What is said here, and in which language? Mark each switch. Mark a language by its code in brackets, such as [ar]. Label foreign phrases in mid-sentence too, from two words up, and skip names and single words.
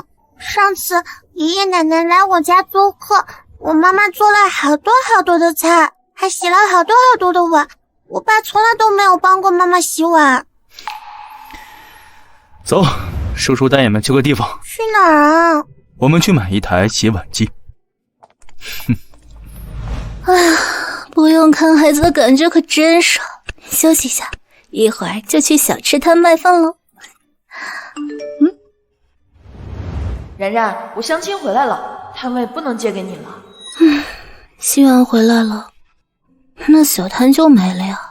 [zh] 上次爺爺奶奶來我家做客，我媽媽做了好多好多的菜，還洗了好多好多的碗。我爸從來都沒有幫過媽媽洗碗。走，叔叔帶你們去個地方。去哪兒啊？我們去買一台洗碗機。哎呀，不用看孩子的感觉可真爽。休息一下，一会儿就去小吃摊卖饭喽。然然，我相亲回来了，摊位不能借给你了。希望回来了，那小摊就没了呀。